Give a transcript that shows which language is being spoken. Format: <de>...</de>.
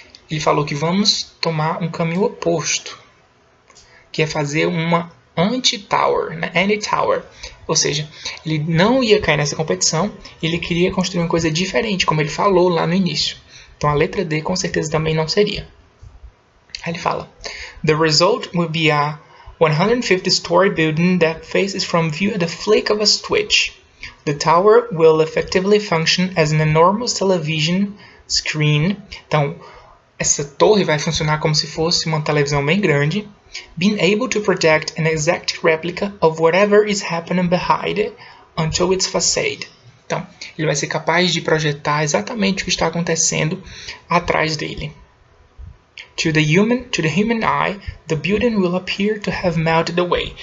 <pt>Ele falou que vamos tomar um caminho oposto, que é fazer uma anti-tower, né? Anti-tower. Ou seja, ele não ia cair nessa competição, ele queria construir uma coisa diferente, como ele falou lá no início. Então a letra D com certeza também não seria. Aí ele fala:</pt> <en>The result will be a 150-story building that faces from view at the flick of a switch. The tower will effectively function as an enormous television screen.</en> <pt>Então, essa torre vai funcionar como se fosse uma televisão bem grande,</pt> <en>being able to project an exact replica of whatever is happening behind it until its facade.</en> <pt>Então, ele vai ser capaz de projetar exatamente o que está acontecendo atrás dele.</pt> <en>To the human eye, the building will appear to have melted away.</en>